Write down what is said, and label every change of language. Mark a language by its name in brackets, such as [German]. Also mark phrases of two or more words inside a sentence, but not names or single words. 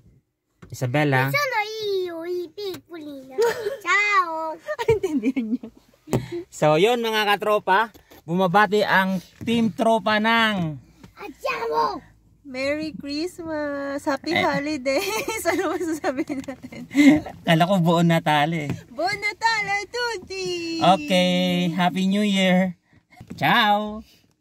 [Italian] Isabela. Ciao. [Filipino] Intindihan niya. So yun mga katropa. bumabati ang team tropa ng [English] Merry Christmas! Happy Holidays! [Filipino] Ano masasabihin natin? Kala ko buong Natal eh. [Italian] Buon Natale a tutti! [English] Okay, Happy New Year! [Italian] Ciao!